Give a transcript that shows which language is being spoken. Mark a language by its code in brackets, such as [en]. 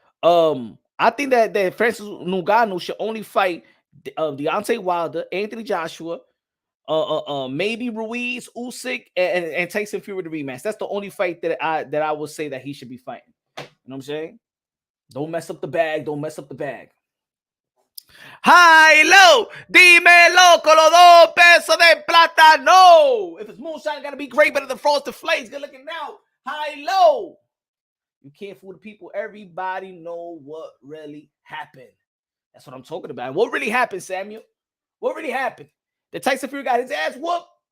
[en] I think that Francis Ngannou should only fight Deontay Wilder, Anthony Joshua, maybe Ruiz, Usyk, and Tyson Fury the rematch. That's the only fight that I would say that he should be fighting. You know what I'm saying? Don't mess up the bag. Don't mess up the bag. High low, [es] dímelo con los 2 pesos de plata. [en] No, if it's moonshine, gotta be great, better than frosted flakes. Good looking now. High low. You can't fool the people. Everybody know what really happened. That's what I'm talking about. What really happened, Samuel? What really happened? The Tyson Fury got his ass whooped.